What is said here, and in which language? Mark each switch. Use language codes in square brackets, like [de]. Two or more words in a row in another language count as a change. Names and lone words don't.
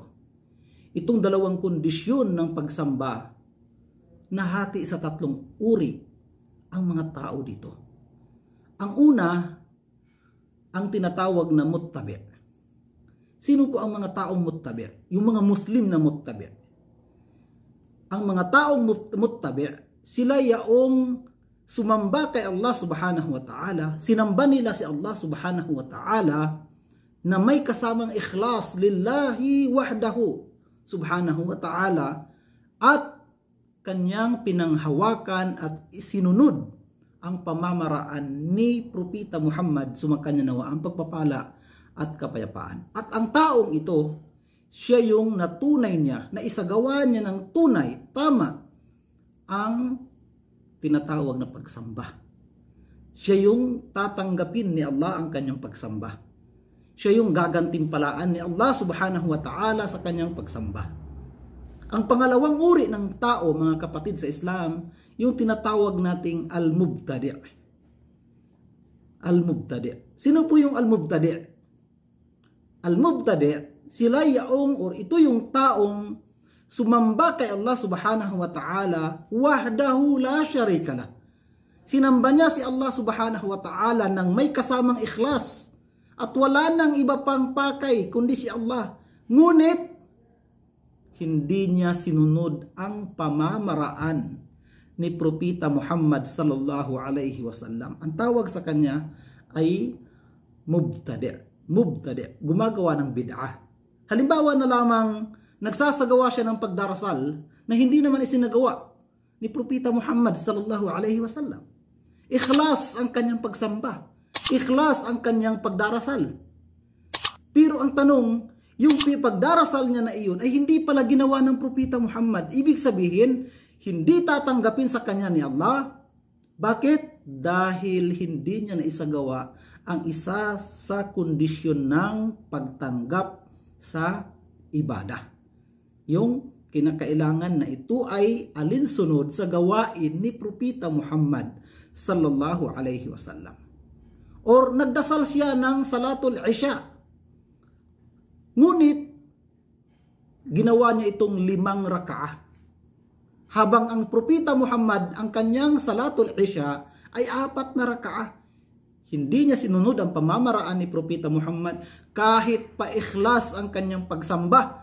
[tl] Itong dalawang kondisyon ng pagsamba, nahati sa tatlong uri ang mga tao dito. Ang una, ang tinatawag na muttabi'. Sino po ang mga taong muttabi'? Yung mga Muslim na muttabi'. Ang mga taong muttabi', sila yaong sumamba kay Allah [ar] سبحانه وتعالى, [tl] sinamba nila si Allah [ar] سبحانه وتعالى [tl] na may kasamang [ar] إخلاص لله وحده سبحانه وتعالى, [tl] at kanyang pinanghawakan at sinunod ang pamamaraan ni Propeta Muhammad sumakanya nawa ang pagpapala at kapayapaan. At ang taong ito, siya yung natunay niya, na isagawa niya ng tunay, tama, ang tinatawag na pagsamba. Siya yung tatanggapin ni Allah ang kanyang pagsamba. Siya yung gagantimpalaan ni Allah [ar] سبحانه وتعالى [tl] sa kanyang pagsamba. Ang pangalawang uri ng tao, mga kapatid sa Islam, yung tinatawag nating al-mubtadi'. Al-mubtadi'. Sino po yung al-mubtadi'? Al-mubtadi', sila yaong or ito yung taong sumamba kay Allah [ar] سبحانه وتعالى وحده لا شريك له. [tl] Sinamba niya si Allah [ar] سبحانه وتعالى [tl] nang may kasamang ikhlas at wala nang iba pang pakay kundi si Allah. Ngunit hindi niya sinunod ang pamamaraan ni Propeta Muhammad [ar] صلى الله عليه وسلم. [tl] Ang tawag sa kanya ay mubtadi'. Mubtadi', gumagawa ng bid'ah. Halimbawa na lamang nagsasagawa siya ng pagdarasal na hindi naman isinagawa ni Propeta Muhammad [ar] صلى الله عليه وسلم. [tl] Ikhlas ang kanyang pagsamba. Ikhlas ang kanyang pagdarasal. Pero ang tanong, yung pagdarasal niya na iyon ay hindi pala ginawa ng Propeta Muhammad. Ibig sabihin, hindi tatanggapin sa kanya ni Allah. Bakit? Dahil hindi niya naisagawa ang isa sa kondisyon ng pagtanggap sa ibadah. Yung kinakailangan na ito ay alinsunod sa gawain ni Propeta Muhammad [ar] صلى الله عليه وسلم. [tl] Or nagdasal siya ng [ar] صلاة العشاء. [tl] Ngunit ginawa niya itong 5 rakaah. Habang ang Propeta Muhammad, ang kanyang [ar] صلاة العشاء [tl] ay 4 na rakaah. Hindi niya sinunod ang pamamaraan ni Propeta Muhammad kahit pa-ikhlas ang kanyang pagsamba.